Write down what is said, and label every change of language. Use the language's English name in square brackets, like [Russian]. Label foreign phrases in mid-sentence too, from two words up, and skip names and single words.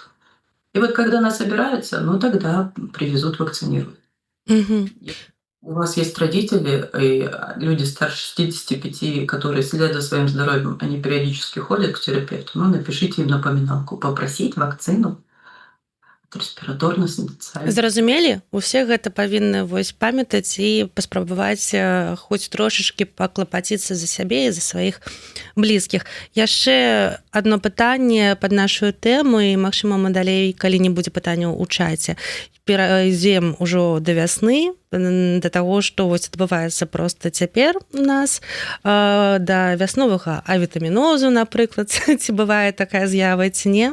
[Russian] И вот когда она собирается, ну тогда привезут, вакцинируют. Мгм. Если у вас есть родители и люди старше 65, которые следят за своим здоровьем, они периодически ходят к терапевту, ну, напишите им напоминалку: попросить вакцину от респираторно-синцитиального. [Belarusian] Зразумелі, усе гэта павінны вось памятаць і паспрабаваць хоць трошачкі паклапаціцца за сябе і за сваіх блізкіх. Яшчэ адно пытанне пад нашу тэму, і магчыма мы далей, калі не будзе пытанняў у чаце, перайдзем ужо да вясны, да таго, што вось адбываецца проста цяпер у нас, да вясновага авітамінозу, напрыклад, ці бывае такая з'ява, ці не.